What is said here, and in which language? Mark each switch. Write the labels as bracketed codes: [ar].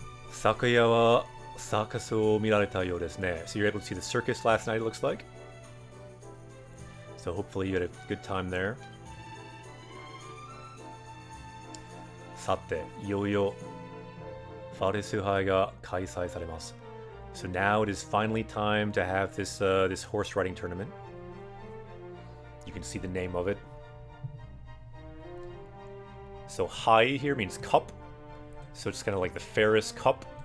[ja] 昨夜はサーカスを見られたようですね。 [en] So you're able to see the circus last night, it looks like. So hopefully you had a good time there. [ja] さて、いよいよファレス杯が開催されます。 [en] So now it is finally time to have this this horse riding tournament. You can see the name of it. So hai here means cup. So it's kind of like the Ferris Cup.